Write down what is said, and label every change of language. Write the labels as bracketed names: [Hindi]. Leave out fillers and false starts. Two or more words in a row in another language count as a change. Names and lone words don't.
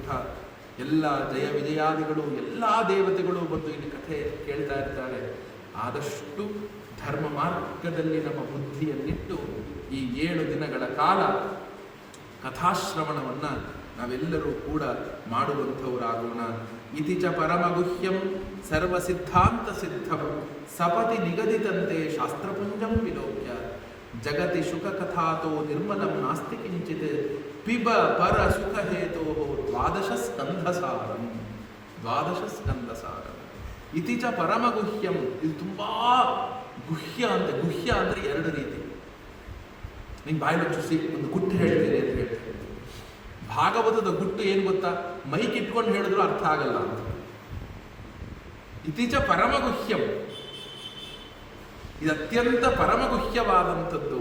[Kannada] ಎಲ್ಲ ಜಯ ವಿಜಯಾದಿಗಳು, ಎಲ್ಲ ದೇವತೆಗಳು ಬಂದು ಇಲ್ಲಿ ಕಥೆ ಕೇಳ್ತಾ ಇರ್ತಾರೆ. ಆದಷ್ಟು ಧರ್ಮ ಮಾರ್ಗದಲ್ಲಿ ನಮ್ಮ ಬುದ್ಧಿಯನ್ನಿಟ್ಟು ಈ 7 ದಿನಗಳ ಕಾಲ ಕಥಾಶ್ರವಣವನ್ನು ನಾವೆಲ್ಲರೂ ಕೂಡ ಮಾಡುವಂಥವರಾಗೋಣ. [Sanskrit] ಇತಿ ಚ ಪರಮಗುಹ್ಯಂ ಸರ್ವಸಿದ್ಧಾಂತ ಸಿದ್ಧಂ ಸಪತಿ ನಿಗದಿತಂತೆ ಶಾಸ್ತ್ರಪುಂಜಂ ವಿಲೋಕ್ಯ ಜಗತಿ ಶುಕ ಕಥಾತೋ ನಿರ್ಮಲಂ ನಾಸ್ತಿ ಕಿಂಚಿತ್ ಪಿಬ ಪರ ಸುಖ ಹೇತೋ ದ್ವಾದಶ ಸ್ಕಂಧಸಾರಂ. ಇತಿ ಚ ಪರಮಗುಹ್ಯಂ, [Kannada] ಇದು ತುಂಬಾ ಗುಹ್ಯ ಅಂತ. ಗುಹ್ಯ ಅಂದ್ರೆ 2 ರೀತಿ. ನಿಂಗೆ ಬಾಯಿ ಮುಚ್ಚಿಸಿ ಒಂದು ಗುಟ್ಟು ಹೇಳ್ತೀನಿ ಅಂತ ಹೇಳ್ತೀನಿ. ಭಾಗವತದ ಗುಟ್ಟು ಏನು ಗೊತ್ತಾ? ಮೈಕ್ ಇಟ್ಕೊಂಡು ಹೇಳಿದ್ರು ಅರ್ಥ ಆಗಲ್ಲ ಅಂತ. [Sanskrit] ಇತೀಚ ಪರಮಗುಹ್ಯಂ, [Kannada] ಇದು ಅತ್ಯಂತ ಪರಮಗುಹ್ಯವಾದಂಥದ್ದು.